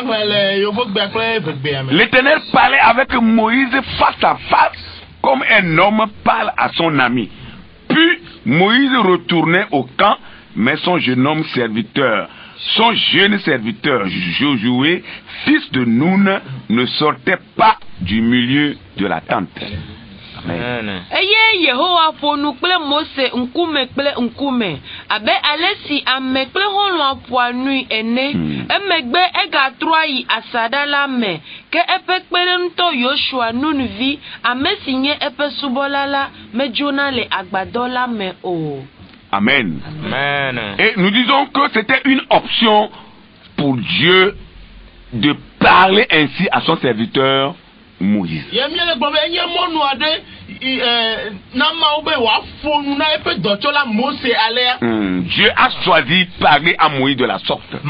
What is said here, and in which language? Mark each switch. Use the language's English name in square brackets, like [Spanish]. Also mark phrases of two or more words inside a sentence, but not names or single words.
[French] L'Éternel parlait avec Moïse face à face, comme un homme parle à son ami. Puis Moïse retournait au camp, mais son jeune serviteur Josué, fils de Nun, ne sortait pas du milieu de la tente. Amen. [Ewe] Eye Yehowa fonu kple Mose nkume kple nkume abe alesi ame kple holo apoanui ene emegbe egatrɔ yi asada la me ke eƒe kpeɖeŋutɔ Yoshua nunuvi ame si nye eƒe subɔla la medzona le agbadɔ la me o. Amen. Amen. [French] Et nous disons que c'était une option pour Dieu de parler ainsi à son serviteur Moïse. Dieu a choisi de parler à Moïse de la sorte.